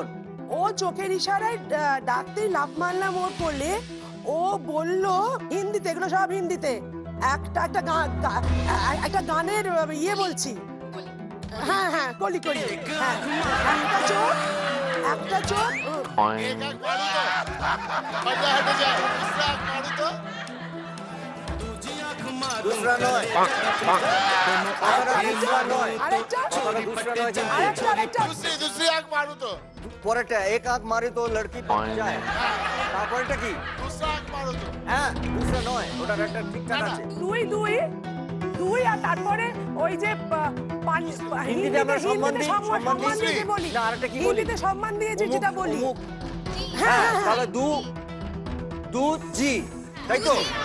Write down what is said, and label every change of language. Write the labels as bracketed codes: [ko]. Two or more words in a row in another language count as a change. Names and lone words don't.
[bn] ও চোখের ইশারায় ডাকতে লাফ মারলাম ওর করলে, ও বলল হিন্দিতে, এগুলো সব হিন্দিতে, একটা একটা একটা গানের ইয়ে বলছি, হ্যাঁ হ্যাঁ কলি কলি, হ্যাঁ, একটা চোখ একটা চোখ [hi] एक आग मारू तो मजा हट जाए, दूसरा आग मारू तो [bn] দুসরা নয়, কথাটা দুসরা নয়, আরেকটা কথাটা দুসরা নয় কিন্তু। আরেকটা আরেকটা [hi] दूसरी आग मारू तो [bn] পরেরটা [hi] एक आग मारी तो लड़की [bn] পাওয়া যায়। তারপরেরটা কি? [hi] दूसरा आग मारू तो [bn] হ্যাঁ দুসরা নয়, ওটার একটা ঠিকঠাক আছে। দুই দুই দুই, আর তারপরে ওই যে হিন্দিতে আমরা সম্মান দিই, সম্মান সম্মান দিই। দিয়ে বলি, না, আরেকটা কি বলি? হিন্দিতে সম্মান দিয়ে যেটা বলি, অমুক। হ্যাঁ হ্যাঁ, তাহলে দু জি, তাই তো?